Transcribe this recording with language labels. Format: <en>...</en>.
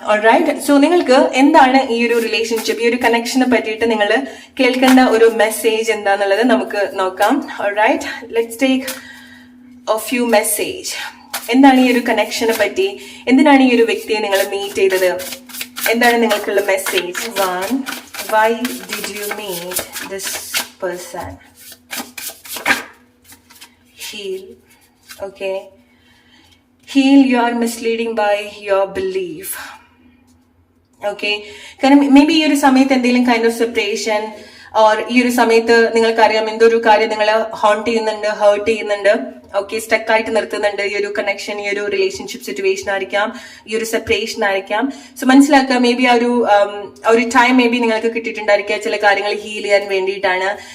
<ml>Alright, so നിങ്ങൾക്ക് എന്താണ് ഈ ഒരു റിലേഷൻഷിപ്പ്, ഈ ഒരു കണക്ഷനെ പറ്റിയിട്ട് നിങ്ങൾ കേൾക്കേണ്ട ഒരു മെസ്സേജ് എന്താന്നുള്ളത് നമുക്ക് നോക്കാം.</ml> <en>Alright, let's take a few message.</en> <ml>എന്താണ് ഈ ഒരു കണക്ഷനെ പറ്റി, എന്തിനാണ് ഈ ഒരു വ്യക്തിയെ നിങ്ങൾ മീറ്റ് ചെയ്തത്, എന്താണ് നിങ്ങൾക്കുള്ള message?</ml> <en>1, why did you meet this person? Heal. Okay, heal, you are misleading by your belief.</en> <ml>Okay, കാരണം മേ ബി ഈ ഒരു സമയത്ത് എന്തെങ്കിലും കൈൻഡ് ഓഫ് സെപ്പറേഷൻ ഓർ ഈ ഒരു സമയത്ത് നിങ്ങൾക്കറിയാം എന്തോ ഒരു കാര്യം നിങ്ങളെ ഹോണ്ട് ചെയ്യുന്നുണ്ട്, ഹേർട്ട് ചെയ്യുന്നുണ്ട്. ഓക്കെ, സ്റ്റക്ക് ആയിട്ട് നിർത്തുന്നുണ്ട്. ഈ ഒരു കണക്ഷൻ, ഈ ഒരു റിലേഷൻഷിപ്പ് സിറ്റുവേഷൻ ആയിരിക്കാം, ഈ ഒരു സെപ്പറേഷൻ ആയിരിക്കാം. സോ മനസ്സിലാക്കുക, മേ ബി ആ ഒരു ടൈം മേ ബി നിങ്ങൾക്ക് കിട്ടിയിട്ടുണ്ടായിരിക്കുക ചില കാര്യങ്ങൾ ഹീൽ ചെയ്യാൻ വേണ്ടിയിട്ടാണ്.</ml>